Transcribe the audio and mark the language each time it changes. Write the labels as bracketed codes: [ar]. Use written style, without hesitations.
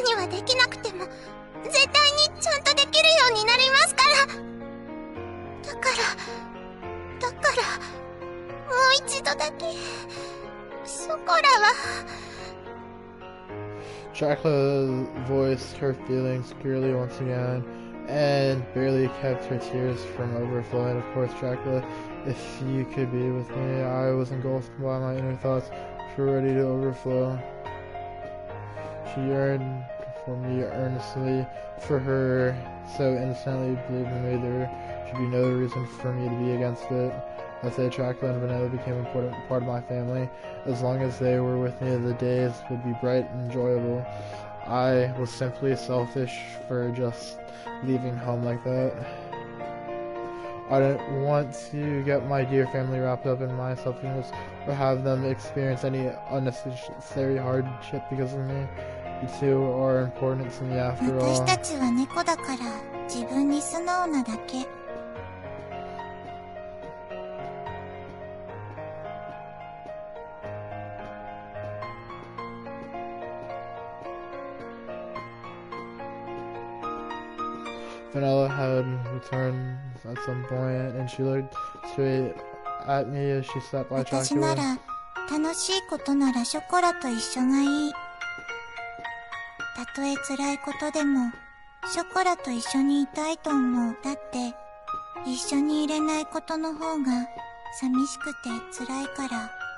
[ja] 今すぐにはできなくても絶対にちゃんとできるようになりますから。だからもう一度だけショコラは。 [en] Chocula voiced her feelings clearly once again, and barely kept her tears from overflowing. Of course, Chocula, if you could be with me. I was engulfed by my inner thoughts, which were ready to overflow. She yearned for me earnestly, for her so instantly believing me there should be no reason for me to be against it. I say Chocula and Vanilla became an important part of my family. As long as they were with me, the days would be bright and enjoyable. I was simply selfish for just leaving home like that. I didn't want to get my dear family wrapped up in my selfishness or have them experience any unnecessary hardship because of me. You two are important to me after all. [ja] 私たちは猫だから自分に素直なだけ。 [en] Vanilla had returned at some point, and she looked straight at me as she sat by [ja] 私な [en] Chocula. [ja] ら楽しいことならショコラと一緒がいい。たとえ辛いことでもショコラと一緒にいたいと思う。だって一緒にいれないことの方が寂しくて辛いから。